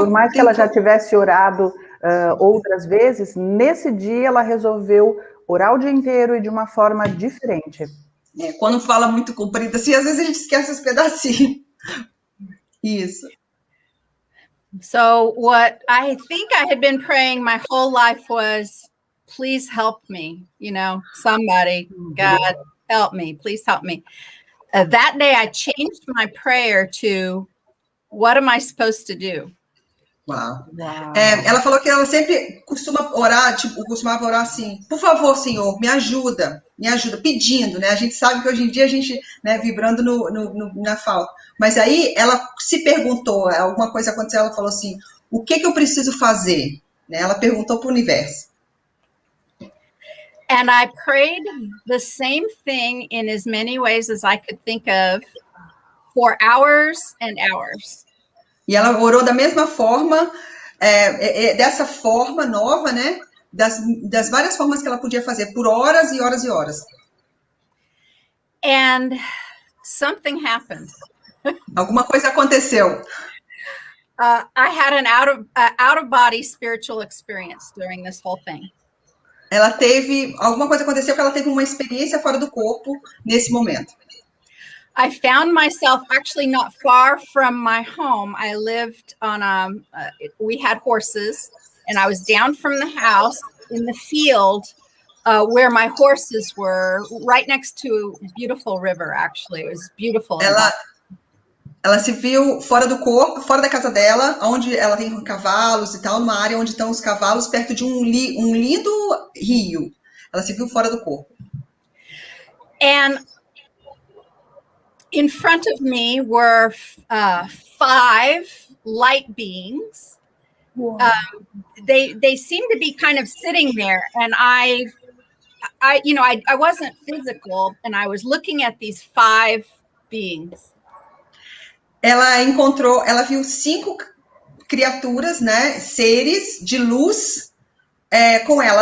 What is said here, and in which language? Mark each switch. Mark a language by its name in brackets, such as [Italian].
[Portuguese] por mais que ela já tivesse orado outras vezes, nesse dia ela resolveu orar o dia inteiro e de uma forma diferente. Quando fala muito comprido assim, às vezes a gente esquece os pedacinhos. Isso. [English] So what I think I had been praying my whole life was, please help me, somebody, God, help me, please help me. That day I changed my prayer to, what am I supposed to do? Uau. [Portuguese] Ela falou que ela sempre costumava orar assim, por favor, Senhor, me ajuda, pedindo, né? A gente sabe que hoje em dia a gente, né, vibrando na falta. Mas aí ela se perguntou, alguma coisa aconteceu, ela falou assim, o que eu preciso fazer? Né? Ela perguntou para o universo. [English] And I prayed the same thing in as many ways as I could think of for hours and hours. [Portuguese] E ela orou da mesma forma, dessa forma nova, né? Das várias formas que ela podia fazer, por horas e horas e horas. [English] And something happened. [Portuguese] Alguma coisa aconteceu. [English] I had an out-of-body spiritual experience during this whole thing. [Portuguese] Alguma coisa aconteceu que ela teve uma experiência fora do corpo nesse momento. [English] I found myself actually not far from my home. I lived on we had horses, and I was down from the house in the field where my horses were, right next to a beautiful river, actually. It was beautiful. [Portuguese] Ela se viu fora do corpo, fora da casa dela, onde ela tem cavalos e tal, numa área onde estão os cavalos, perto de um lindo rio. Ela se viu fora do corpo. [English] And in front of me were 5 light beings. They seemed to be kind of sitting there, and I wasn't physical, and I was looking at these 5 beings. [Portuguese] Ela viu 5 criaturas, né, seres de luz com ela.